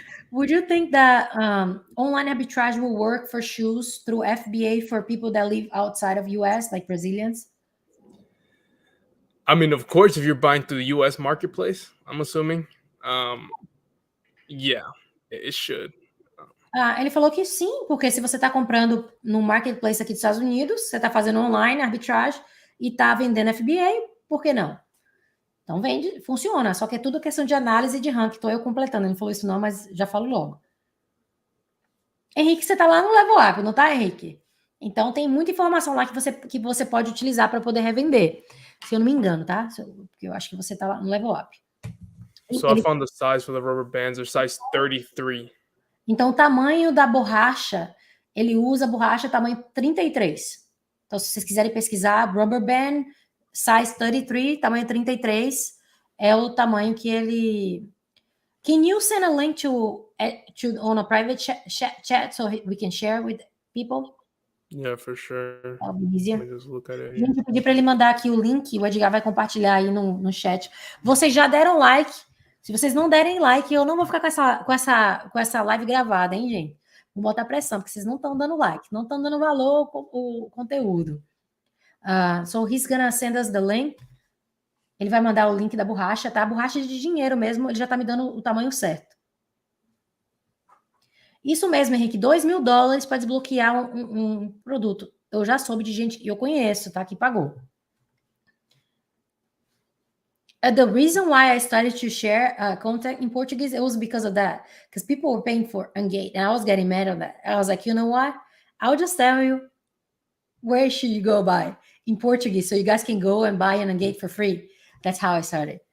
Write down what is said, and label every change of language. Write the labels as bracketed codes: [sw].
[en] Would you think that online arbitrage will work for shoes through FBA for people that live outside of US, like Brazilians? I mean, of course, if you're buying through the U.S. marketplace, I'm assuming, yeah, it should. [pt] Ele falou que sim, porque se você está comprando no marketplace aqui dos Estados Unidos, você está fazendo online arbitragem e está vendendo FBA, por que não? Então vende, funciona, só que é tudo questão de análise e de ranking. Estou eu completando, ele não falou isso não, mas já falo logo. Henrique, você está lá no level up, não tá, Henrique? Então tem muita informação lá que você pode utilizar para poder revender. Se eu não me engano, tá? Porque eu acho que você está lá no level up. [en] So I found the size for the rubber bands. They're size 33. [pt] Então o tamanho da borracha, ele usa borracha tamanho 33. Então se vocês quiserem pesquisar, [en] rubber band, size 33, [pt] tamanho 33, é o tamanho que ele... [en] Can you send a link on a private chat so we can share with people? Yeah, for sure. That'll be easier. Let me just look at it. [pt] Gente, eu pedi para ele mandar aqui o link, o Edgar vai compartilhar aí no chat. Vocês já deram like? Se vocês não derem like, eu não vou ficar com essa live gravada, hein, gente? Vou botar pressão, porque vocês não estão dando like, não estão dando valor ao conteúdo. [en] So he's gonna send us the link. [pt] Ele vai mandar o link da borracha, tá? A borracha de dinheiro mesmo, ele já tá me dando o tamanho certo. Isso mesmo, Henrique, $2.000 para desbloquear um produto. Eu já soube de gente que eu conheço, tá? Que pagou. [en] The reason why I started to share content in Portuguese, it was because of that. Because people were paying for Engage, and I was getting mad at that. I was like, you know what? I'll just tell you where should you go buy in Portuguese, so you guys can go and buy an Engage for free. That's how I started.